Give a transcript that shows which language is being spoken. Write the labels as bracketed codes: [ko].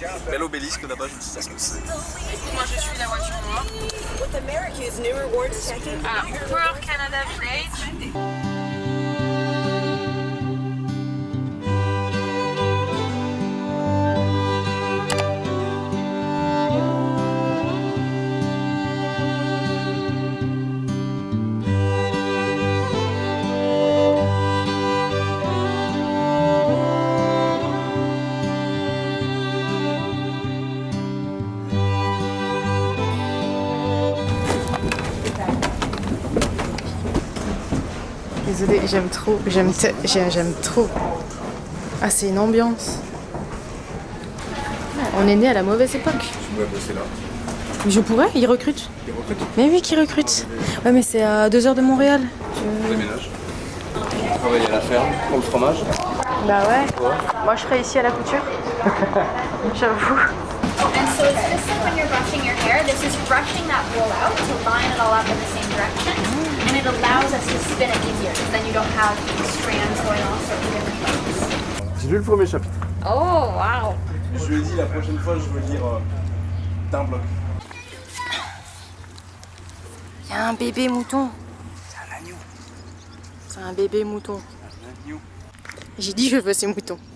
[fr] Bel obélisque là-bas, je ne sais pas ce que c'est. Moi je suis la voiture noire. Ah, Hooper Canada Village. Désolée, j'aime trop. Ah, c'est une ambiance. On est né à la mauvaise époque. Tu dois bosser là. Mais je pourrais, ils recrutent. Ils recrutent. Mais oui, qui recrutent. Ouais, mais c'est à 2 heures de Montréal. On déménage. Tu travailles à la ferme pour le fromage. Bah ouais. Moi, je serais ici à la couture. J'avoue. [en] And so it's just like when you're brushing your hair, this is brushing that wool out to line it all up in the same direction. And it allows us to spin it easier because then you don't have strands going all sorts of different ways. [fr] J'ai lu le premier chapitre. [en] Oh, wow. [fr] Je lui ai dit la prochaine fois, je veux lire d'un bloc. Il y a un bébé mouton. C'est un agneau. C'est un bébé mouton. Un agneau. J'ai dit je veux ces moutons.